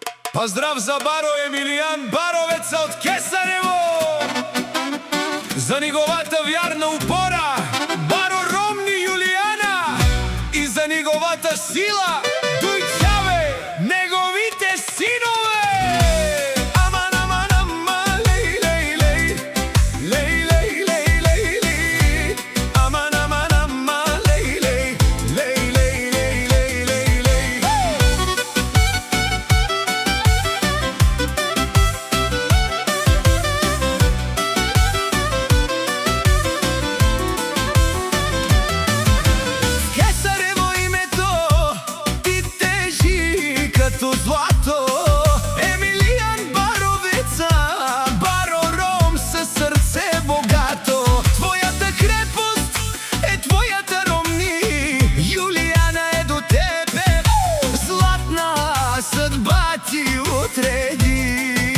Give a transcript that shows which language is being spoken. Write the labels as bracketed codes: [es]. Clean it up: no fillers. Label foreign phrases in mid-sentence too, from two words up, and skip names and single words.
[mk] Поздрав за Баро Емилијан Баровеца од Кесарево, за неговата вярна упора, Баро Ромни Јулијана, и за неговата сила, Дујчаве, неговите синове. Аман, аман, аман, лей, лей, лей, лей, лей, лей, лей, лей. Аман, аман, аман, лей, лей, лей, лей, лей, лей, лей, лей. [bg] Кесарево името ти тежи като злато. Емилијан Баровеца, Баро Ром със сърце богато. Твоята крепост е твоята Ромни, Јулијана е до тебе, златна съдба ти отреди.